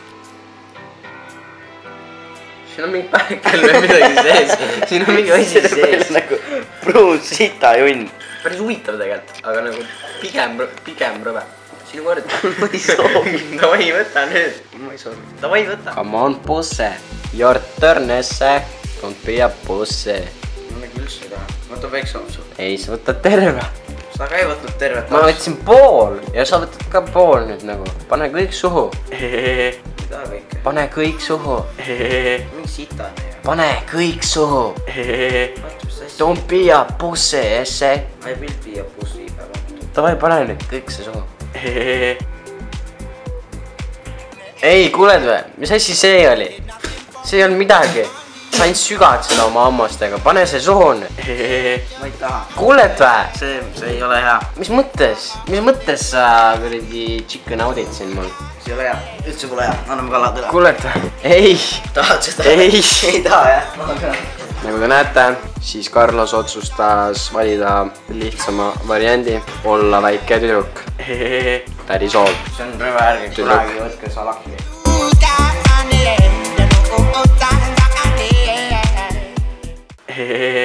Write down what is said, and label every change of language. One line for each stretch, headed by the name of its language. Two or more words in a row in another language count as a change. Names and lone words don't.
Estonian: Siin on mingi päekel või midagi sees. Siin on mingi asi sees. Nagu pruun sita junn. Päris huvitav tegelikult, aga nagu pigem rõve. Sinu kord. Ma ei soovi. Davai võta nüüd. Ma ei soovi. Davai võta.
English: Come on, bosse. Your turn, esse. Don't be a bosse.
Estonian: Ma nagu üldse ei taha. Võta väikse opsu. Ei, sa võtad terve. Sa ka ei võtnud tervet. Ma võtsin pool ja sa võtad ka pool nüüd nagu. Pane kõik suhu. Mida kõike? Pane kõik suhu. Mingi sita on ju. Pane kõik suhu.
English: Don't be a pussy, esse. I will be a pussy.
Estonian: Davai, pane nüüd kõik see suhu. Ei, kuuled või? Mis asi see oli? See ei olnud midagi. Sa ainult sügad seda oma hammastega. Pane see suhu nüüd. Ma ei taha. Kuuled või? See ei ole hea. Mis mõttes? Mis mõttes sa kuradi chicken audid siin mul? See ei ole hea. Üldse pole hea. Anname kalad üle. Kuuled või? Ei. Tahad seda? Ei. Ei taha jah. Nagu te näete, siis Carlos otsustas valida lihtsama variandi, olla väike tüdruk.
English: That is all.
Estonian: See on rõve, ärge kunagi võtke salaki.